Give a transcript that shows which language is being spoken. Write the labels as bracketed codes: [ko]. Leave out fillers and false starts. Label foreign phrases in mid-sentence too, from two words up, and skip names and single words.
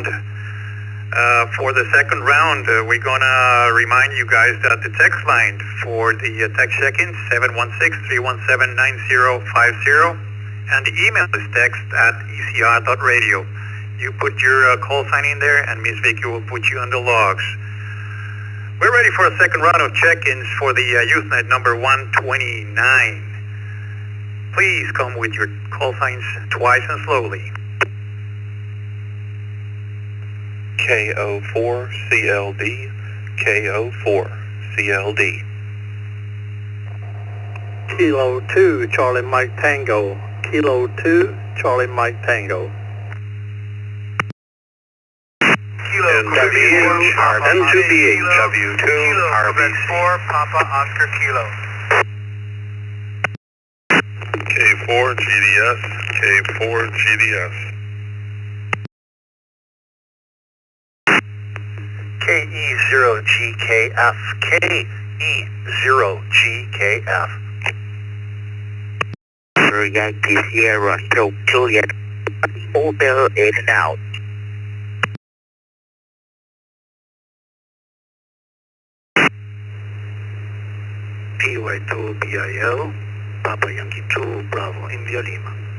[en] For the second round, we're going to remind you guys that the text line for the text check-in, 716-317-9050, and the email is text at ecr.radio. You put your call sign in there, and Miss Vicky will put you on the logs. We're ready for a second round of check-ins for the Youth Net number 129. Please come with your call signs twice and slowly. KO4CLD, KO4CLD. Kilo 2, Charlie Mike Tango. Kilo 2, Charlie Mike Tango. Kilo NWH, N2BH, W2, Quebec 4, Papa Oscar Kilo. K4 GDS, K4 GDS. KE0GKF, KE0GKF. Yankee Sierra, Juliet, Opel in and out. PY2 BIL, Papa Yankee 2, Bravo, India Lima.